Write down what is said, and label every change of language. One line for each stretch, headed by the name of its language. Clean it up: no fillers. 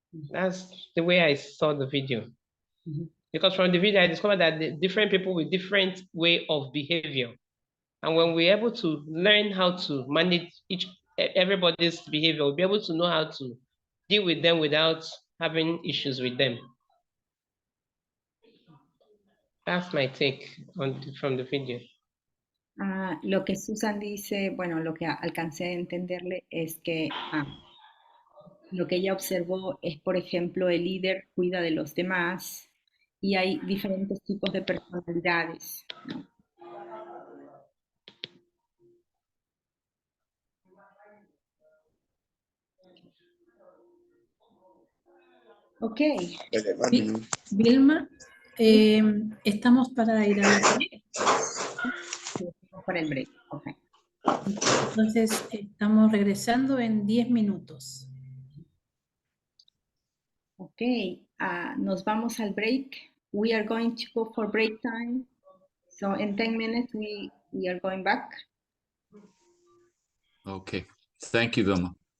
English: That's the way I saw the video. Because from the video, I discovered that the different people with different way of behavior. And when we're able to learn how to manage everybody's behavior, we'll be able to know how to deal with them without having issues with them. That's my take from the video.
Spanish: Lo que Susan dice, bueno, lo que alcancé a entenderle es que lo que ella observó es, por ejemplo, el líder cuida de los demás y hay diferentes tipos de personalidades, ¿no? Ok. Vilma, estamos para ir al break. Para el break, ok. Entonces, estamos regresando en 10 minutos. Ok, nos vamos al break.
English: We are going to go for break time. So in 10 minutes, we are going back. Okay, thank you, Vilma.